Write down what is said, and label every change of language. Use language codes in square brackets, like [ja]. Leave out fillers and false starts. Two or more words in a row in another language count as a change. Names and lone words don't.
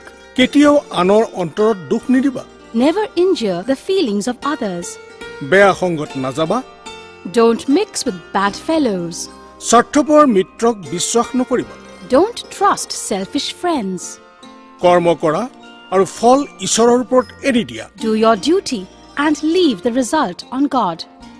[as] কেতিয়াও আনৰ অন্তৰত দুখ নিদিবা। [en] Never injure the feelings of others. [as] বেয়া সংগত নাযাবা। [en] Don't mix with bad fellows. [as] স্বাৰ্থপৰ মিত্ৰক বিশ্বাস নকৰিবা। [en] Don't trust selfish friends. [as] কৰ্ম কৰা আৰু ফল ঈশ্বৰৰ ওপৰত এৰি দিয়া। [en] Do your duty and leave the result on God.